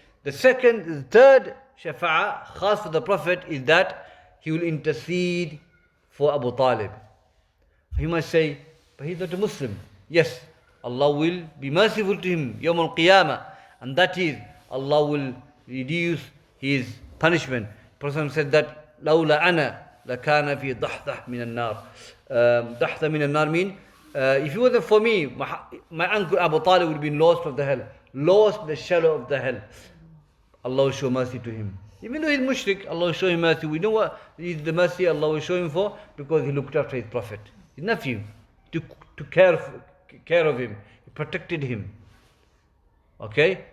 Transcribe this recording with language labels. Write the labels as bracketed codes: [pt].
[en] The third shafa'ah khas for the Prophet is that he will intercede for Abu Talib. He must say, but he's not a Muslim. Yes, Allah will be merciful to him, Yawm al-Qiyamah. And that is, Allah will reduce his punishment. Prophet said that, [ar] لَوْلَا أَنَا لَكَانَ فِي ضَحْضَحْ مِنَ النَّارِ. ضَحْضَ مِنَ النَّارِ [en] mean, if it wasn't for me, my uncle Abu Talib would have been lost of the hell. Lost in the shadow of the hell. Allah will show mercy to him. Even though he's mushrik, Allah will show him mercy. We know what is the mercy Allah will show him for, because he looked after his Prophet, his nephew, to care of him. He protected him. Okay?